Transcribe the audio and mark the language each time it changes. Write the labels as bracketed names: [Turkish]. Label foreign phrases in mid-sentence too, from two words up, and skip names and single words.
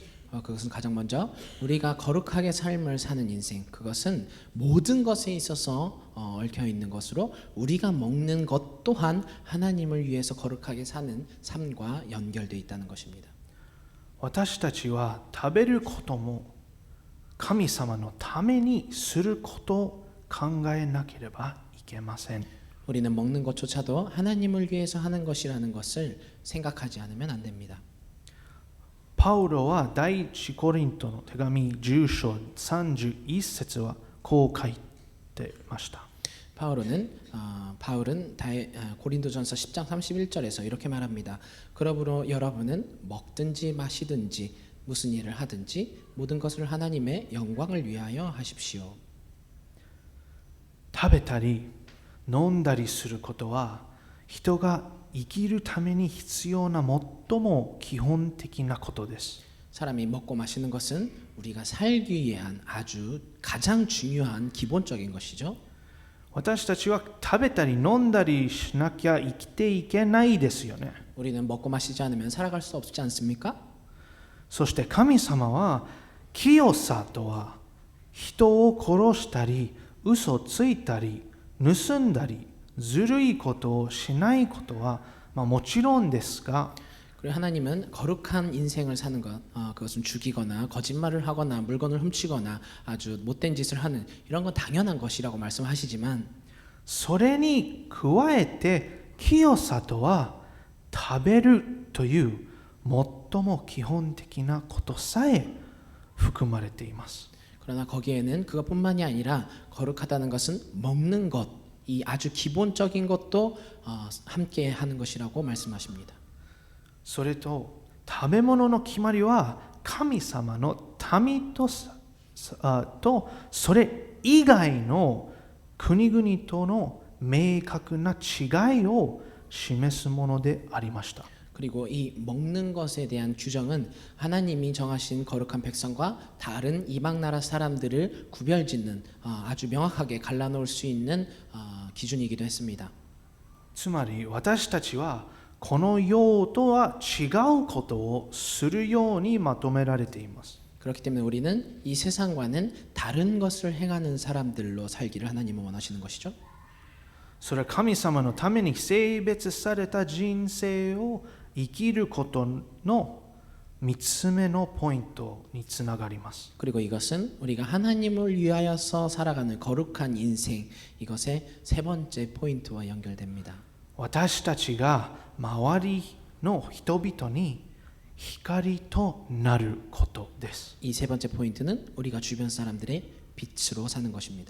[Korean] 그것은 가장 먼저 우리가 거룩하게 삶을 사는 인생, 그것은 모든 것에 있어서 얽혀 있는 것으로 우리가 먹는 것 또한 하나님을 위해서 거룩하게 사는 삶과 연결되어 있다는 것입니다. [Japanese] 私たちは食べることも神様のためにすることを考えなければいけません。 [Korean] 우리는 먹는 것조차도 하나님을 위해서 하는 것이라는 것을 생각하지 않으면 안 됩니다. [Japanese] パウロは第一コリントの手紙10章31節はこう書いてました。 [Korean] 바울은 고린도전서 10장 31절에서 이렇게 말합니다. 그러므로 여러분은 먹든지 마시든지 무슨 일을 하든지 모든 것을 하나님의 영광을 위하여 하십시오. [Japanese] 食べたり飲んだりすることは人が生きるために必要な最も基本的なことです。 [Korean] 사람이 먹고 마시는 것은 우리가 살기 위한 아주 가장 중요한 기본적인 것이죠. [Japanese] 私たちは食べたり飲んだりしなきゃ生きていけないですよね。 [Korean] 우리는 먹고 마시지 않으면 살아갈 수 없지 않습니까? [Japanese] そして神様は清さとは人を殺したり嘘ついたり盗んだりずるいことをしないことはもちろんですが、 [Korean] 그리고 하나님은 거룩한 인생을 사는 것, 그것은 죽이거나 거짓말을 하거나 물건을 훔치거나 아주 못된 짓을 하는 이런 건 당연한 것이라고 말씀하시지만 [Japanese] それに加えて清さとは食べるという最も基本的なことさえ含まれています。 [Korean] 그러나 거기에는 그것뿐만이 아니라 거룩하다는 것은 먹는 것, 이 아주 기본적인 것도 함께 하는 것이라고 말씀하십니다. [Japanese] それと食べ物の決まりは神様の民とそれ以外の国々との明確な違いを示すものでありました。 [Korean] 그리고 이 먹는 것에 대한 규정은 하나님이 정하신 거룩한 백성과 다른 이방 나라 사람들을 구별짓는 아주 명확하게 갈라놓을 수 있는 기준이기도 했습니다. [Japanese] つまり私たちはこの世とは違うことをするようにまとめられています。 [Korean] 그렇기 때문에 우리는 이 세상과는 다른 것을 행하는 사람들로 살기를 하나님은 원하시는 것이죠. [Japanese] それは神様のために性別された人生を生きることの3つ目のポイントにつながります。 [Korean] 그리고 이것은 우리가 하나님을 위하여서 살아가는 거룩한 인생, 이것의 세 번째 포인트와 연결됩니다. [Japanese] 私たちが周りの人々に光となることです。 [Korean] 이 세 번째 포인트는 우리가 주변 사람들의 빛으로 사는 것입니다.